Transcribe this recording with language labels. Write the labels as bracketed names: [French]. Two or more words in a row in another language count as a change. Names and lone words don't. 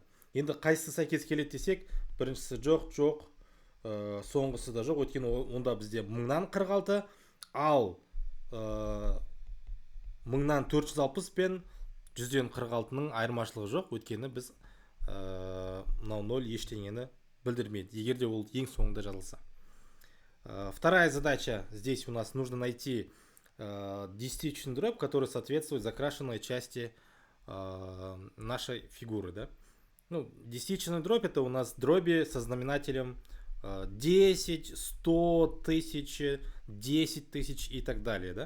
[Kazakh] Енді қайсысы сәйкес келеді десек, біріншісі жоқ, соңғысы да жоқ, өйткені онда бізде 1000-нан 46, ал 1000-нан 460 пен 100-ден 46-ның айырмашылығы жоқ, өйткені біз мынау 0 ештеңені білдірмейді, егер де ол ең соңында жазылса. [Russian] Вторая задача, здесь у нас нужно найти десятичный дробь, который соответствует закрашенной части нашей фигуры, да? Ну, десятичный дробь — это у нас дроби со знаменателем 10, 100, 1000, 10 тысяч и так далее, да?